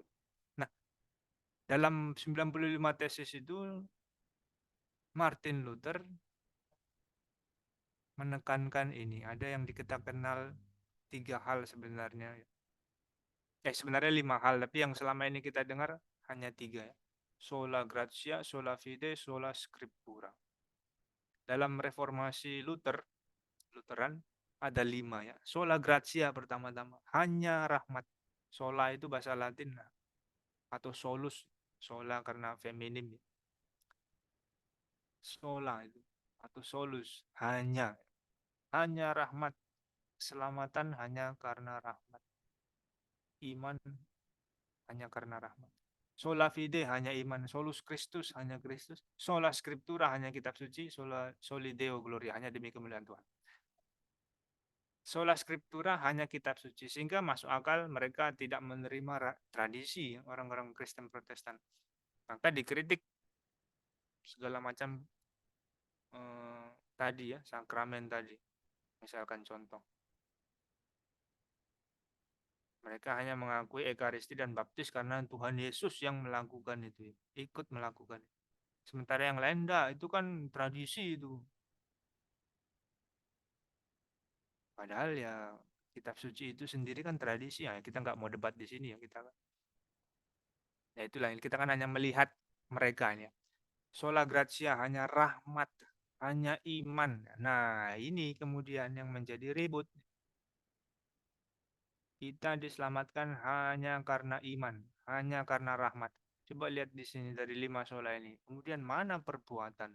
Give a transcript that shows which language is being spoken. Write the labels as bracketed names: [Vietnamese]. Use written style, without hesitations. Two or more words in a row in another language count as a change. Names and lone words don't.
[Indonesian] Nah, dalam 95 tesis itu Martin Luther menekankan ini. Ada yang kita kenal 3 hal sebenarnya. Sebenarnya 5 hal, tapi yang selama ini kita dengar hanya 3 ya. [Latin] Sola gratia, sola fide, sola scriptura. [Indonesian] dalam reformasi Lutheran ada 5 ya. [Latin] Sola gratia [Indonesian] pertama-tama, hanya rahmat. Sola itu bahasa Latin atau solus, sola karena feminim ya. Sola itu atau solus, hanya rahmat. Keselamatan hanya karena rahmat. Iman hanya karena rahmat. [Latin] Sola fide [Indonesian] hanya iman, [Latin] solus Christus [Indonesian] hanya Kristus, [Latin] sola scriptura [Indonesian] hanya kitab suci, [Latin] soli Deo gloria [Indonesian] hanya demi kemuliaan Tuhan. [Latin] Sola scriptura [Indonesian] hanya kitab suci, sehingga masuk akal mereka tidak menerima tradisi orang-orang Kristen Protestan. Maka dikritik segala macam tadi ya, sakramen tadi. Misalkan contoh, mereka hanya mengakui Ekaristi dan Baptis karena Tuhan Yesus yang melakukan itu, ikut melakukan. Sementara yang lain enggak, itu kan tradisi itu. Padahal ya kitab suci itu sendiri kan tradisi ya, kita nggak mau debat di sini ya kita. Ya itulah kita kan hanya melihat mereka ya. [Latin] Sola gratia [Indonesian] hanya rahmat, hanya iman. Nah, ini kemudian yang menjadi ribut. Kita diselamatkan hanya karena iman, hanya karena rahmat. Coba lihat di sini dari 5 sola ini. Kemudian mana perbuatan?